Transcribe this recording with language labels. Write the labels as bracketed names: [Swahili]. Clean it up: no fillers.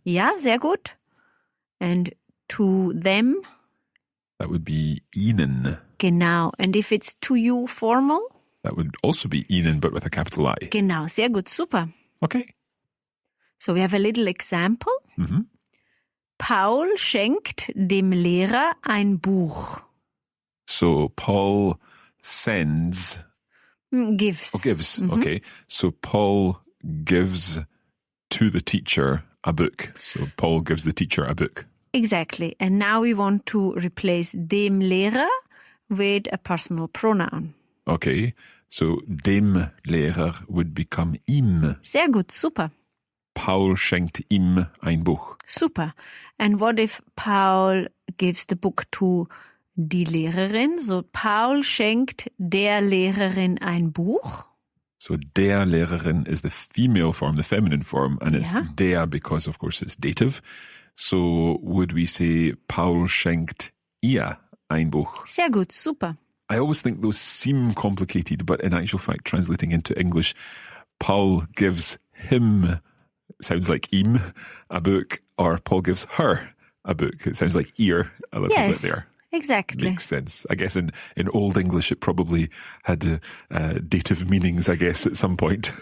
[German] Ja, sehr gut. And to them, [English] that would be ihnen. genau. And if it's to you, formal, That would also be ihnen, but with a capital I. [German] genau, sehr gut, super. [English] Okay. So we have a little example. [German] Paul schenkt dem Lehrer ein Buch. [English] So Paul sends, Gives. gives. Okay. So Paul gives to the teacher a book. So Paul gives the teacher a book. Exactly. And now we want to replace dem Lehrer with a personal pronoun. Okay. So dem Lehrer would become ihm. [German] Sehr gut, super. Paul schenkt ihm ein Buch. [English] Super. And what if Paul gives the book to die Lehrerin? [German] So Paul schenkt der Lehrerin ein Buch. [English] So der Lehrerin is the female form, the feminine form, and it's Yeah. der because, of course, it's dative. [German] So would we say Paul schenkt ihr ein Buch? Sehr gut, super. [English] I always think those seem complicated, but in actual fact, translating into English, Paul gives him, sounds like ihm, a book, or Paul gives her a book. It sounds like ear a little Yes, bit there. exactly. Makes sense. I guess in Old English, it probably had dative meanings, I guess, at some point.